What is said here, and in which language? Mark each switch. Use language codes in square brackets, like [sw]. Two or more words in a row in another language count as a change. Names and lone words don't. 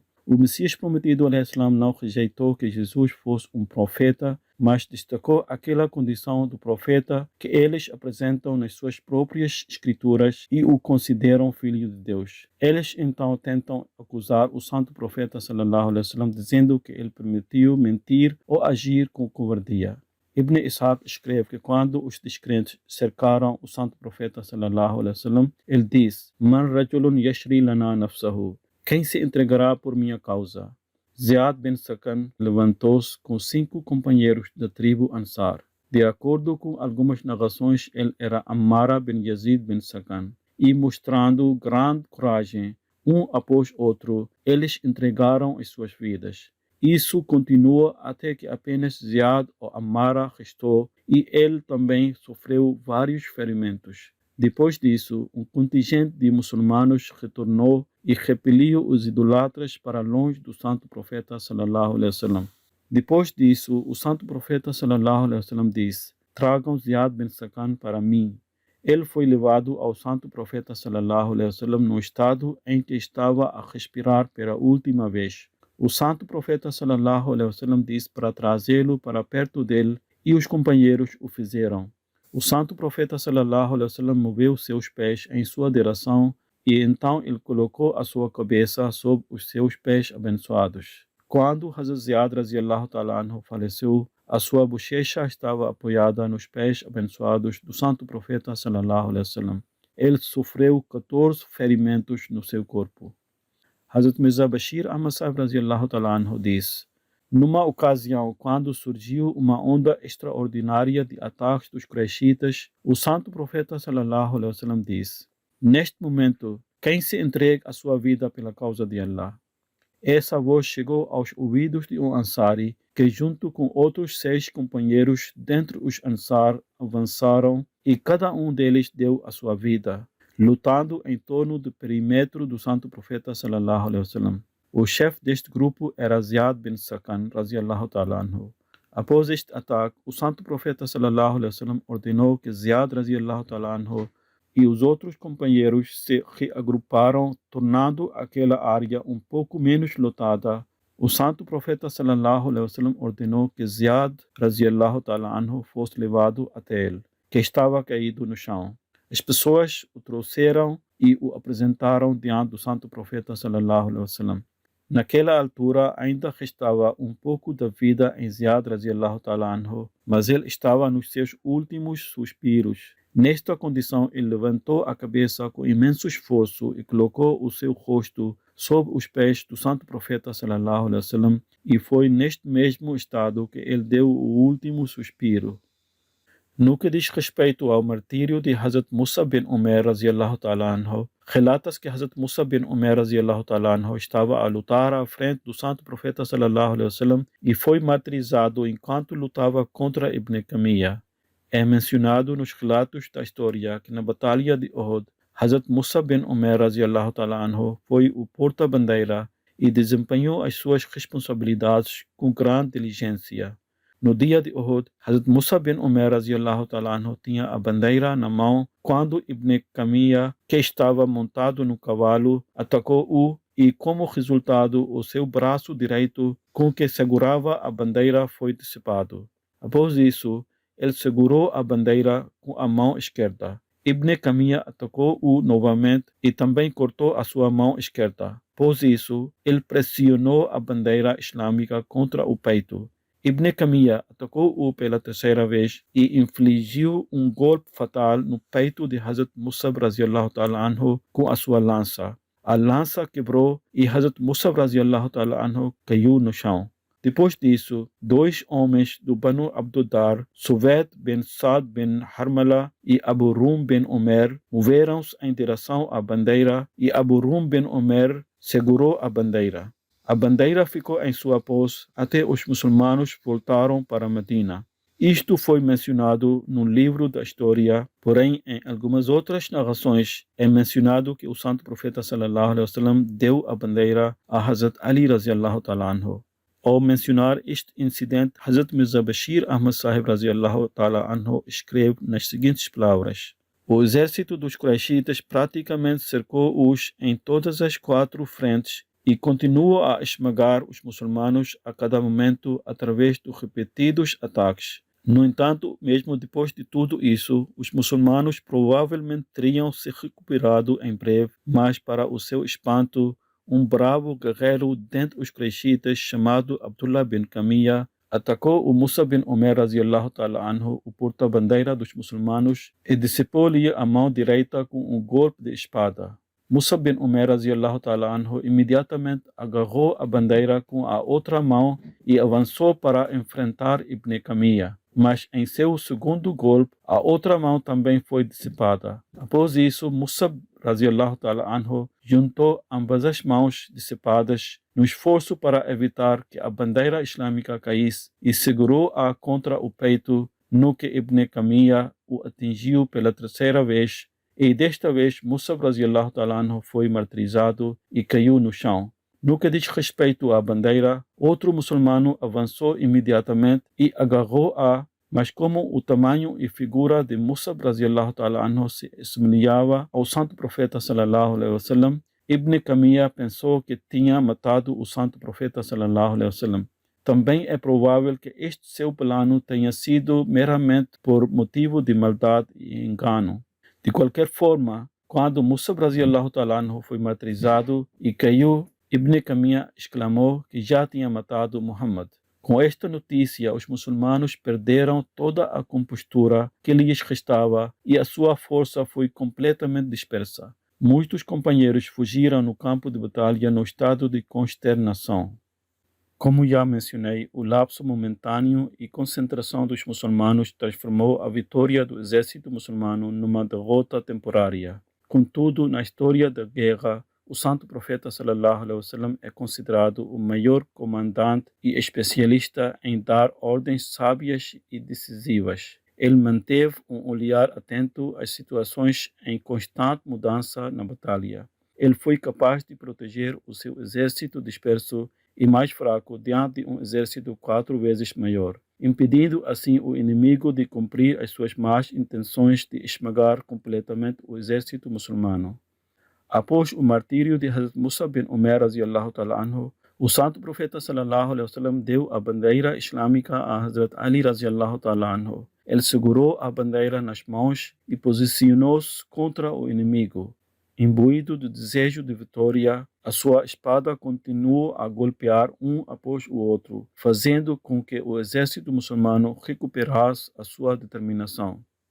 [pt] O Messias prometido al-Islam não rejeitou que Jesus fosse um profeta, mas destacou aquela condição do profeta que eles apresentam nas suas próprias escrituras e o consideram filho de Deus. Eles então tentam acusar o santo profeta [ar] صلى الله عليه وسلم [pt] dizendo que ele permitiu mentir ou agir com covardia. Ibn Ishaq escreve que quando os descrentes cercaram o santo profeta [ar] صلى الله عليه وسلم, [pt] ele diz: [ar] "من رجل يشري لنا نفسه." [pt] Quem se entregará por minha causa? Ziad bin Sakan levantou-se com 5 companheiros da tribo Ansar. De acordo com algumas narrações, ele era Ammara bin Yazid bin Sakan. E mostrando grande coragem, um após outro, eles entregaram as suas vidas. Isso continua até que apenas Ziad ou Ammara restou e ele também sofreu vários ferimentos. Depois disso, um contingente de muçulmanos retornou e repeliu os idolatras para longe do santo profeta [ar] صلى الله عليه وسلم. [pt] Depois disso, o santo profeta [ar] صلى الله عليه وسلم [pt] disse: "Tragam Ziad bin Sakan para mim." Ele foi levado ao santo profeta [ar] صلى الله عليه وسلم [pt] no estado em que estava a respirar pela última vez. O santo profeta [ar] صلى الله عليه وسلم [pt] disse para trazê-lo para perto dele e os companheiros o fizeram. O santo profeta [ar] صلى الله عليه وسلم [pt] moveu seus pés em sua direção e então ele colocou a sua cabeça sob os seus pés abençoados. Quando Hazrat Ziyad [ar] رضي الله تعالى عنه [pt] faleceu, a sua bochecha estava apoiada nos pés abençoados do santo profeta [ar] صلى الله عليه وسلم. [pt] Ele sofreu 14 ferimentos no seu corpo. Hazrat Mirza Bashir Ahmad Sahib [ar] رضي الله تعالى عنه [pt] diz: numa ocasião, quando surgiu uma onda extraordinária de ataques dos Quraishitas, o santo profeta [ar] صلى الله عليه وسلم [pt] diz: neste momento, quem se entrega a sua vida pela causa de Allah? Essa voz chegou aos ouvidos de um Ansari, que junto com outros 6 companheiros dentre os Ansar avançaram e cada um deles deu a sua vida, lutando em torno do perímetro do santo profeta [ar] صلى الله عليه وسلم. [pt] O chefe deste grupo era Ziyad bin Sakan, [ar] رضي الله تعالى عنه. [pt] Após este ataque, o santo profeta [ar] صلى الله عليه وسلم [pt] ordenou que Ziyad [ar] رضي الله تعالى عنه [pt] e os outros companheiros se reagruparam, tornando aquela área um pouco menos lotada. O santo profeta [ar] صلى الله عليه وسلم [pt] ordenou que Ziyad [ar] رضي الله تعالى عنه [pt] fosse levado até ele, que estava caído no chão. As pessoas o trouxeram e o apresentaram diante do santo profeta [ar] صلى الله عليه وسلم. [pt] Naquela altura ainda restava um pouco da vida em Ziyad [ar] رضي الله تعالى عنه, [pt] mas ele estava nos seus últimos suspiros. Nesta condição, ele levantou a cabeça com imenso esforço e colocou o seu rosto sob os pés do santo profeta [ar] صلى الله عليه وسلم, [pt] e foi neste mesmo estado que ele deu o último suspiro. No que diz respeito ao martírio de Hazrat Musa bin Umair [ar] رضي الله تعالى عنه, [pt] relata-se que Hazrat Musa bin Umair [ar] رضي الله تعالى عنه [pt] estava a lutar à frente do santo profeta [ar] صلى الله عليه وسلم [pt] e foi martirizado enquanto lutava contra Ibn Kamiya. É mencionado nos relatos da história que na batalha de Uhud, Hazrat Musa bin Umair [ar] رضي الله تعالى عنه [pt] foi o porta-bandeira e desempenhou as suas responsabilidades com grande diligência. No dia de Uhud, Hazrat Musa bin Umair [ar] رضي الله تعالى عنه [pt] tinha a bandeira na mão quando Ibn Kamiya, que estava montado no cavalo, atacou-o e, como resultado, o seu braço direito com que segurava a bandeira foi dissipado. Após isso, ele segurou a bandeira com a mão esquerda. Ibn Kamiya atacou-o novamente e também cortou a sua mão esquerda. Após isso, ele pressionou a bandeira islâmica contra o peito. Ibn Kamiya atacou-o pela terceira vez e infligiu um golpe fatal no peito de Hazrat Musab [ar] رضي الله تعالى عنه [pt] com a sua lança. A lança quebrou e Hazrat Musab [ar] رضي الله تعالى عنه [pt] caiu no chão. Depois disso, 2 homens do Banu Abduddar, Suvet bin Saad bin Harmala e Abu Rum bin Umair, moveram-se em direção à bandeira e Abu Rum bin Umair segurou a bandeira. A bandeira ficou em sua posse até os muçulmanos voltaram para Medina. Isto foi mencionado no livro da história, porém em algumas outras narrações é mencionado que o santo profeta [ar] صلى الله عليه وسلم [pt] deu a bandeira a Hazrat Ali [ar] رضي الله تعالى عنه. [pt] Ao mencionar este incidente, Hazrat Mirza Bashir Ahmad Sahib [ar] رضي الله تعالى عنه [pt] escreve nas seguintes palavras: o exército dos Quraishitas praticamente cercou-os em todas as 4 frentes e continua a esmagar os muçulmanos a cada momento através de repetidos ataques. No entanto, mesmo depois de tudo isso, os muçulmanos provavelmente teriam se recuperado em breve, mas para o seu espanto, um bravo guerreiro dentre os Quraishitas chamado Abdullah bin Kamiya atacou o Musa bin Umair [ar] رضي الله تعالى عنه, [pt] o porta-bandeira dos muçulmanos, e dissipou-lhe a mão direita com um golpe de espada. Musa bin Umair [ar] رضي الله تعالى عنه [pt] imediatamente agarrou a bandeira com a outra mão e avançou para enfrentar Ibn Kamiya. Mas em seu segundo golpe, a outra mão também foi dissipada. Após isso, Musa [ar] رضي الله تعالى عنه [pt] juntou ambas as mãos dissipadas no esforço para evitar que a bandeira islâmica caísse e segurou-a contra o peito, no que Ibn Kamiya o atingiu pela terceira vez. E desta vez, Musa [ar] رضي الله تعالى عنه [pt] foi martirizado e caiu no chão. No que diz respeito à bandeira, outro muçulmano avançou imediatamente e agarrou-a, mas como o tamanho e figura de Musa [ar] رضي الله تعالى عنه [pt] se semelhava ao santo profeta [ar] صلى الله عليه وسلم, [pt] Ibn Kamiya pensou que tinha matado o santo profeta [ar] صلى الله عليه وسلم. [pt] Também é provável que este seu plano tenha sido meramente por motivo de maldade e engano. De qualquer forma, quando Musab [ar] رضي الله تعالى عنه [pt] foi martirizado e caiu, Ibn Kamia exclamou que já tinha matado Muhammad. Com esta notícia, os muçulmanos perderam toda a compostura que lhes restava e a sua força foi completamente dispersa. Muitos companheiros fugiram no campo de batalha no estado de consternação. Como já mencionei, o lapso momentâneo e concentração dos muçulmanos transformou a vitória do exército muçulmano numa derrota temporária. Contudo, na história da guerra, o santo profeta [ar] صلى الله عليه وسلم [pt] é considerado o maior comandante e especialista em dar ordens sábias e decisivas. Ele manteve um olhar atento às situações em constante mudança na batalha. Ele foi capaz de proteger o seu exército disperso e mais fraco diante de um exército 4 vezes maior, impedindo assim o inimigo de cumprir as suas más intenções de esmagar completamente o exército muçulmano. Após o martírio de Hazrat Musab bin Umair [ar] رضي الله تعالى عنه, [pt] o santo profeta [ar] صلى الله عليه وسلم [pt] deu a bandeira islâmica a Hazrat Ali [ar] رضي الله تعالى عنه. [pt] Ele segurou a bandeira nas mãos e posicionou-se contra o inimigo. Imbuído do desejo de vitória, a sua espada continuou a golpear um após o outro, fazendo com que o exército muçulmano recuperasse a sua determinação.